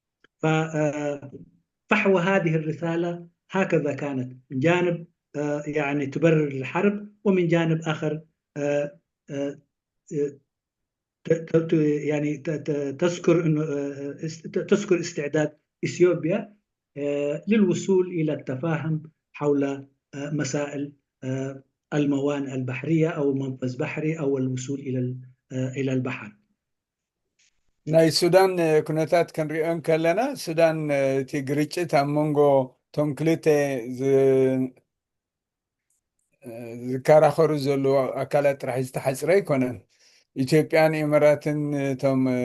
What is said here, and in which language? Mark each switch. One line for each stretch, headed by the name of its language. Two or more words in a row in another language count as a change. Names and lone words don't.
Arabic: ففحوى هذه الرسالة هكذا كانت، من جانب يعني تبرر الحرب، ومن جانب آخر يعني تذكر انه تذكر استعداد اثيوبيا للوصول الى التفاهم حول مسائل الموانئ البحريه او منفذ بحري او الوصول الى البحر.
Tigrinya: ናይ ሱዳን ኩነታት ክንሪኦ ከለና ሱዳን እቲ ግርጭት ኣብ መንጎ ቶም ክልተ ዝከራኸሩ ዘለዉ ኣካላት ጥራሕ ዝተሓፅረ ኣይኮነን። ኢትዮጵያን ኢማራትን እቶም